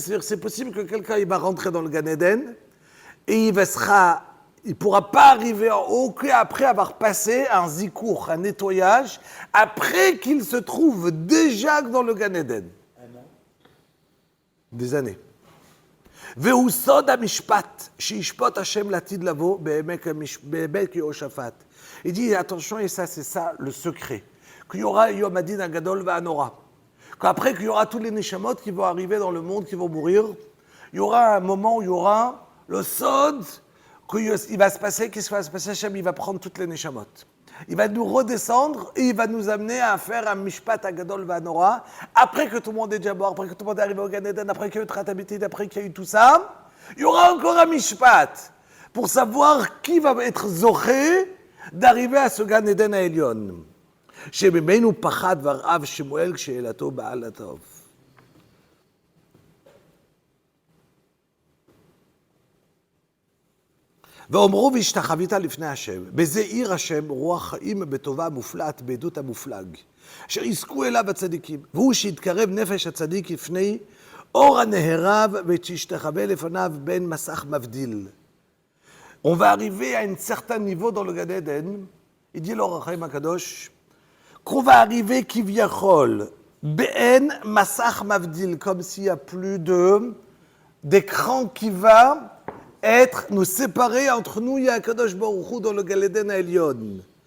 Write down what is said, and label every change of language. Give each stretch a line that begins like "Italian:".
French: C'est possible que quelqu'un il va rentrer dans le Gan Eden et il ne pourra pas arriver en haut qu'après avoir passé un zikour, un nettoyage, après qu'il se trouve déjà dans le Gan Eden. Des années.
Hebrew: והוא סוד המשפט שישפוט השם לעתיד לבוא באמת כיהושפט.
French: Il dit attention, et ça c'est ça le secret, qu'il y aura Yom Hadin Agadol Va'anora, qu'après qu'il y aura tous les neshamot qui vont arriver dans le monde, qui vont mourir, il y aura un moment où il y aura le sod, qu'il va se passer, qu'est-ce qui va se passer? Hashem, il va prendre toutes les neshamot. Il va nous redescendre et il va nous amener à faire un mishpat agadol va'anora. Après que tout le monde est déjà mort, après que tout le monde est arrivé au Gan Eden, après qu'il y a eu Tratabitid, après qu'il y a eu tout ça, il y aura encore un mishpat pour savoir qui va être zoché d'arriver à ce Gan Eden à Elion.
Hebrew: שממנו פחד ורעב שמואל כשאלתו בעל הטוב. ואומרו והשתחווית לפני השם, בזה עיר השם רוח חיים בטובה מופלאת בעדות המופלג, אשר יזכו אליו הצדיקים, והוא שיתקרב נפש הצדיק לפני אור הנהרב ותשתחווה לפניו בין מסך מבדיל.
French: On va arriver à un certain niveau dans le Gan Eden, il dit le Rachem Akadosh, qu'on va arriver kivyachol, ben masach mavdil, comme s'il n'y a plus d'écran qui va nous séparer entre nous et Akadosh Baruch Hu dans le Gan Eden Elyon.